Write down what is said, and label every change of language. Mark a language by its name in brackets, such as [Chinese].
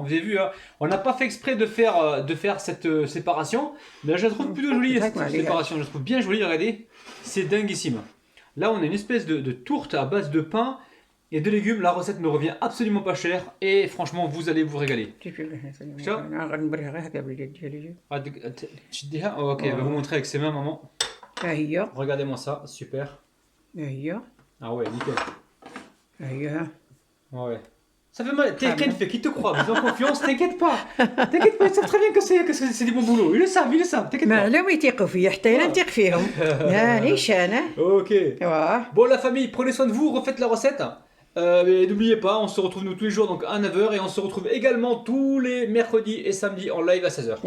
[French] Vous avez vu, hein, on n'a pas fait exprès de faire cette séparation. Mais là, je la trouve plutôt jolie, cette séparation. Je la trouve bien jolie, regardez. C'est dinguissime. Là, on a une espèce de tourte à base de pain et de légumes. La recette me revient absolument pas chère. Et franchement, vous allez vous régaler. [Arabic] غنبريها غير هكا باليد ديالي. [French] Oh, ok, elle va vous montrer avec ses mains, maman. [Arabic] ها هي. [French] Regardez-moi ça, super. [Arabic] ها هي. [French] Ah ouais, nickel. [Arabic] ها هي. [French] Ouais. Ça fait mal. T'inquiète, fait qui te croit, mais en confiance, t'inquiète pas. T'inquiète pas, ils savent très bien que c'est du bon boulot. Ils le savent, t'inquiète [Arabic] ما [French] pas. [Arabic] علام يثيقوا فيا حتى انا نثيق فيهم. مانيش انا. [French] Ok. [Arabic] واه. [French] Bon, la famille, prenez soin de vous, refaites la recette. Mais n'oubliez pas, on se retrouve nous tous les jours donc à 9h et on se retrouve également tous les mercredis et samedis en live à 16h.